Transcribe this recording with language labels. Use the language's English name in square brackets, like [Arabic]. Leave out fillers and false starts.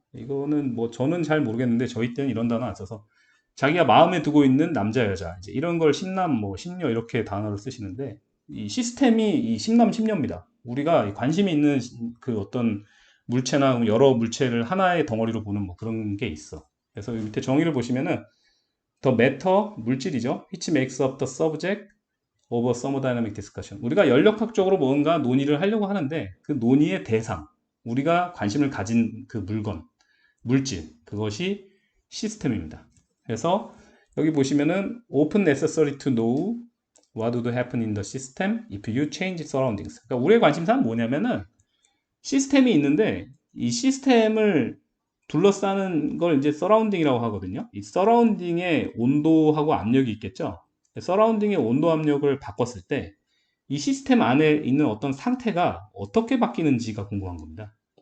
[Korean] 이거는 뭐 저는 잘 모르겠는데 저희 때는 이런 단어 안 써서 자기가 마음에 두고 있는 남자 여자 이제 이런 걸 심남 뭐 심녀 이렇게 단어를 쓰시는데, 이 시스템이 이 심남 심녀입니다. 우리가 관심이 있는 그 어떤 물체나 여러 물체를 하나의 덩어리로 보는 뭐 그런 게 있어. 그래서 밑에 정의를 보시면은 [English] the matter [Korean] 물질이죠. [English] which makes up the subject of a thermodynamic discussion. [Korean] 우리가 연력학적으로 뭔가 논의를 하려고 하는데 그 논의의 대상, 우리가 관심을 가진 그 물건, 물질, 그것이 시스템입니다. 그래서 여기 보시면은 [English] often necessary to know what would happen in the system if you change surroundings. [Korean] 그러니까 우리의 관심사는 뭐냐면은 시스템이 있는데 이 시스템을 둘러싸는 걸 이제 서라운딩이라고 하거든요. 이 서라운딩의 온도하고 압력이 있겠죠. 서라운딩의 온도 압력을 바꿨을 때 이 시스템 안에 있는 어떤 상태가 어떻게 바뀌는지가 궁금한 겁니다.